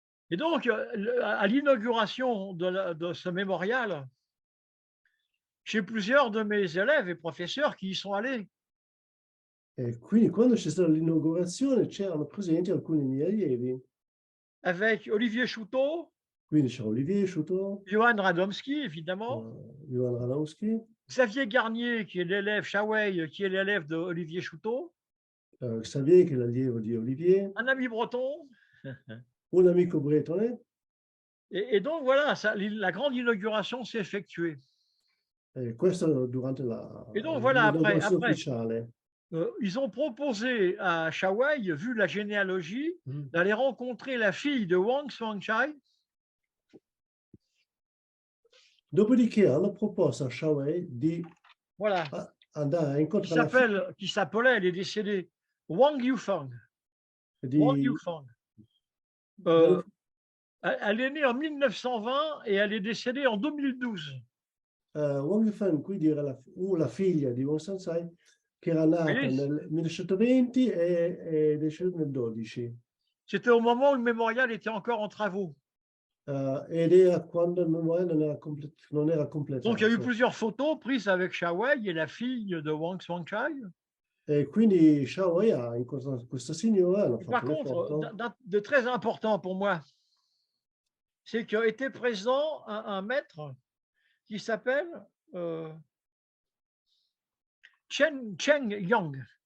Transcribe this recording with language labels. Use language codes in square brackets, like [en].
[fr] Et donc, à l'inauguration de ce mémorial, j'ai plusieurs de mes élèves et professeurs qui y sont allés. [it] E quindi quando c'è stata l'inaugurazione c'erano presenti alcuni miei allievi. [fr] Avec Olivier Chouteau, [it] Quindi c'era Olivier Chouteau, [fr] Johan Radomski, évidemment, [it] Johan Radowski, [fr] Xavier Garnier, qui est l'élève, Shawei, qui est l'élève de Olivier Chouteau, [it] Xavier che è l'allievo di Olivier, [fr] un ami breton, [it] un amico bretone, [fr] Et donc voilà, la grande inauguration s'est effectuée. [it] E questo durante [fr] Et donc voilà, [it] l'inaugurazione ufficiale. [fr] Ils ont proposé à Shawai, vu la généalogie, d'aller rencontrer la fille de Wang Xuanchai. [it] Dopodiché hanno proposto a Shawai di [fr] Voilà, [it] andare a incontrare la figlia [fr] qui s'appelait, elle est décédée, Wang Yufang. [it] Wang di Yufang. [fr] Elle est née en 1920 et elle est décédée en 2012. [it] Wang Yufeng, quindi era la figlia di Wang Sansai, che era nata nel 1920 e deceduta nel 12. [fr] C'était au moment où le mémorial était encore en travaux. [it] Ed era quando il memoriale non era completato. [fr] Donc il y a eu plusieurs photos prises avec Shawai et la fille de Wang Xuanchai. [it] E quindi Shawai ha incontrato questa signora, hanno [fr] Par [it] fatto le foto. [fr] contre, de très important pour moi, c'est qu'était présent un maître qui s'appelle Cheng Yang.